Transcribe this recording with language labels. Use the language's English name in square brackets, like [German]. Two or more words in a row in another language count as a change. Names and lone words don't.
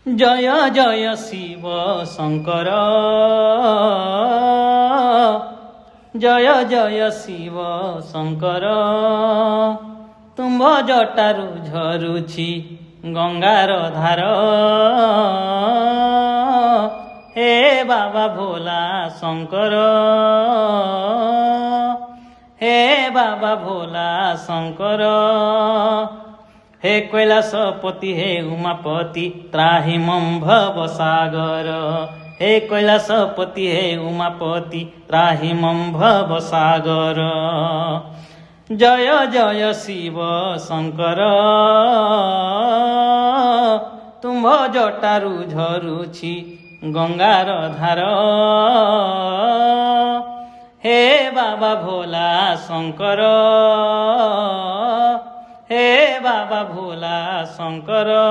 [Bangla] জয় জয় শিব শঙ্কর, জয় জয় শিব শঙ্কর। [Odia] ତୁମ୍ଭ ଜଟାରୁ ଝରୁଛି ଗଙ୍ଗାର ଧାର, ହେ ବାବା ଭୋଲା ଶଙ୍କର, ହେ ବାବା ଭୋଲା ଶଙ୍କର। [Hindi] हे कैलासपति हे उमापति त्राहि मम भव सागर, हे कैलासपति हे उमापति त्राहि मम भव सागर। जय जय शिव शंकर, [Odia] ତୁମ୍ଭ ଜଟାରୁ ଝରୁଛି ଗଙ୍ଗାର ଧାର, ହେ ବାବା ଭୋଲା ଶଙ୍କର, ହେ ବାବା ଭୋଲା ଶଙ୍କର।